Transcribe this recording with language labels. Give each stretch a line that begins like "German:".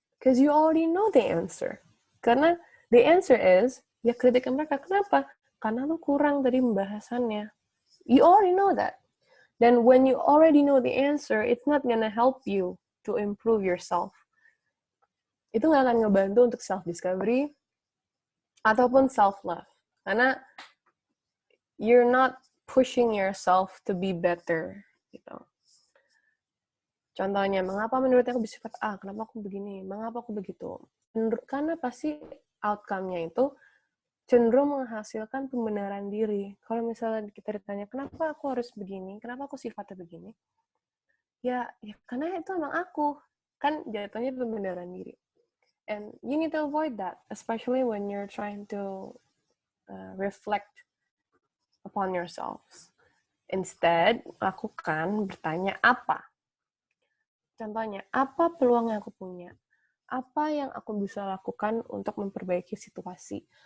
English: Because you already know the answer.
Indonesian: Karena
English: the answer is,
Indonesian: ya kritikan mereka. Kenapa? Karena lu kurang dari pembahasannya.
English: You already know that. Then when you already know the answer, it's not gonna help you to improve yourself.
Indonesian: Itu nggak akan ngebantu untuk self-discovery ataupun self-love. Karena
English: you're not pushing yourself to be better.
Indonesian: Gitu. Contohnya, mengapa menurut aku bersifat A? Kenapa aku begini? Mengapa aku begitu? Karena pasti outcome-nya itu cenderung menghasilkan pembenaran diri. Kalau misalnya kita ditanya, kenapa aku harus begini? Kenapa aku sifatnya begini? Ya karena itu emang aku. Kan jatuhnya pembenaran diri.
English: And you need to avoid that, especially when you're trying to reflect upon yourselves. Instead,
Indonesian: lakukan bertanya apa? Contohnya, apa peluang yang aku punya? Apa yang aku bisa lakukan untuk memperbaiki situasi?